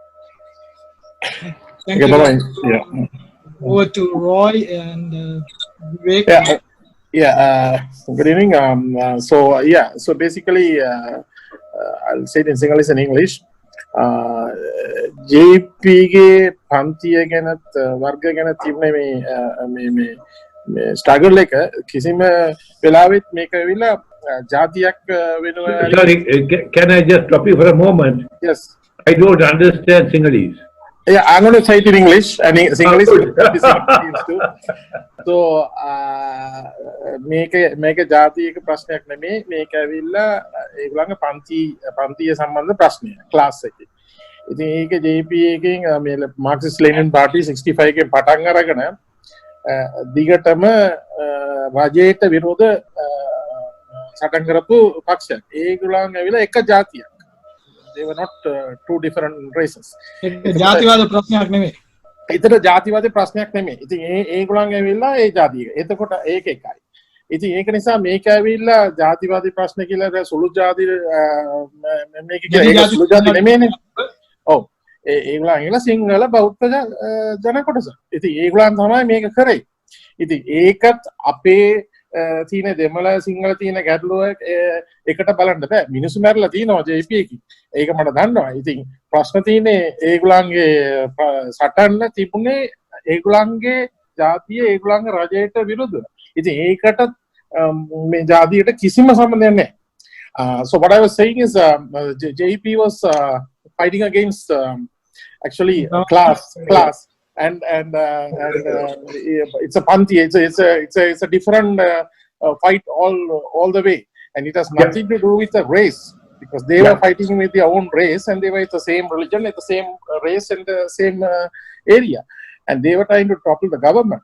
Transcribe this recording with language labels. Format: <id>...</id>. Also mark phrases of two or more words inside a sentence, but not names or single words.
<en>Thank you. Bye-bye. Yeah. over to Roy and Vivek. Good evening. So basically, I'll say it in Sinhalese and English.</en> <si>JP ගේ පන්තිය ගැනත් වර්ග ගැනත් තිබුණේ මේ struggle එක කිසිම වෙලාවෙත් මේක ඇවිල්ලා ජාතියක් වෙනවා.</si> <en>Sorry, can I just stop you for a moment? Yes. I don't understand Sinhalese. Yeah, I'm going to say it in English and Sinhalese too.</en> <si>So මේක ජාතියක ප්‍රශ්නයක් නෙමෙයි. මේක ඇවිල්ලා ඒගොල්ලන්ගේ පන්තිය සම්බන්ධ ප්‍රශ්නයක් ක්ලාස් එකේ. ඉතින් ඒක JP එකෙන් මේ</si> <en>Marxist Leninist Party</en> <si>65 එකෙන් පටන් අරගෙන දිගටම රජයට විරෝධ සටන් කරපු පක්ෂයක්. ඒගොල්ලන් ඇවිල්ලා එක ජාතියක්.</si> <en>They were not two different races.</en> <si>ජාතිවාද ප්‍රශ්නයක් නෙමෙයි. ඒතර ජාතිවාද ප්‍රශ්නයක් නෙමෙයි. ඉතින් ඒගොල්ලන් ඇවිල්ලා ඒ ජාතියක. එතකොට ඒක එකයි. ඉතින් ඒක නිසා මේක ඇවිල්ලා ජාතිවාදී ප්‍රශ්න කියලා සුළු ජාති මේක කියලා සුළු ජාති නෙමෙයිනේ. ඔව්. ඒගොල්ලන් ඇවිල්ලා සිංහල බෞද්ධ ජන කොටස. ඉතින් ඒගොල්ලන් තමයි මේක කරේ. ඉතින් ඒකත් අපේ තියෙන දෙමළ සිංහල තියෙන ගැටලුව එකට බලන්න බෑ. මිනිස්සු මැරලා තියෙනවා JP එකකින්. ඒක මට දන්නවා. ඉතින් ප්‍රශ්න තියෙන්නේ ඒගොල්ලන්ගේ සටන්න තිබුණේ ඒගොල්ලන්ගේ ජාතිය ඒගොල්ලන්ගේ රජයට විරුද්ධව. ඉතින් ඒකට මේ ජාතියට කිසිම සම්බන්ධයක් නැහැ.</si> <en>So what I was saying is JP was fighting against actually class and it's a panthi. It's a different fight all the way, and it has nothing to do with the race, because they were fighting with their own race and they were the same religion, the same race and the same area, and they were trying to topple the government.</en>